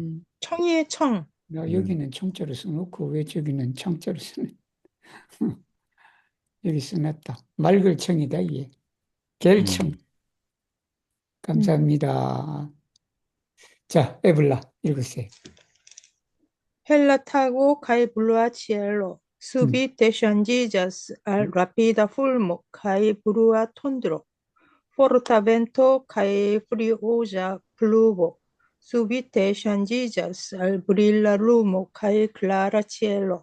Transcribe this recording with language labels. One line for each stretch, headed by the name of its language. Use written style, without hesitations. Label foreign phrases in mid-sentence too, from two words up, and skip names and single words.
Korean: 청이의 청. 음, 여기는 청자로 써놓고 왜 저기는 청자로 쓰는, 여기 써놨다. 맑을 청이다, 이게. 개일 청. 음. 음. 감사합니다. 자, 에블라 읽으세요.
Ido: Relatago kai blua cielo,
Korean: 음,
Ido: subite changigas al
Korean: 음.
Ido: rapida fulmo kai blua tondro, fortavento kai friosa pluvo, subite changigas al brilla lumo kai clara cielo.